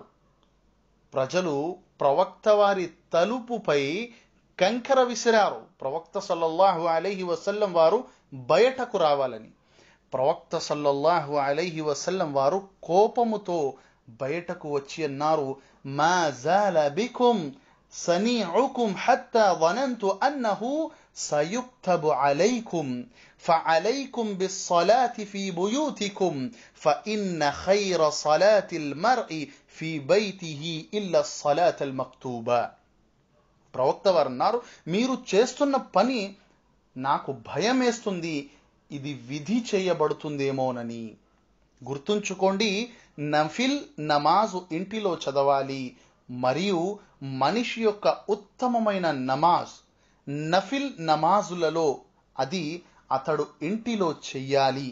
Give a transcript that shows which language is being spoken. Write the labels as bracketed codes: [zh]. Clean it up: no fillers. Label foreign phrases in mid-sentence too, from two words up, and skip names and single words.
[te] ప్రజలు ప్రవక్త వారి తలుపుపై కంకర విసిరారు, ప్రవక్త [ar] صلى الله عليه وسلم [te] వారు బయటకు రావాలని. [ar] ప్రవక్త صلى الله عليه وسلم [te] వారు కోపముతో బయటకు వచ్చి అన్నారు, [ar] ما زال بكم صنيعكم حتى ظننت أنه سيكتب عليكم فعليكم بالصلاة في بيوتكم فإن خير صلاة المرء في بيته إلا الصلاة المكتوبة. [te] ప్రవక్త వారు అన్నారు, మీరు చేస్తున్న పని నాకు భయం వేస్తుంది, ఇది విధి చేయబడుతుందేమోనని. గుర్తుంచుకోండి, నఫిల్ నమాజు ఇంటిలో చదవాలి. మరియు మనిషి యొక్క ఉత్తమమైన నమాజ్ నఫిల్ నమాజులలో అది అతడు ఇంటిలో చెయ్యాలి.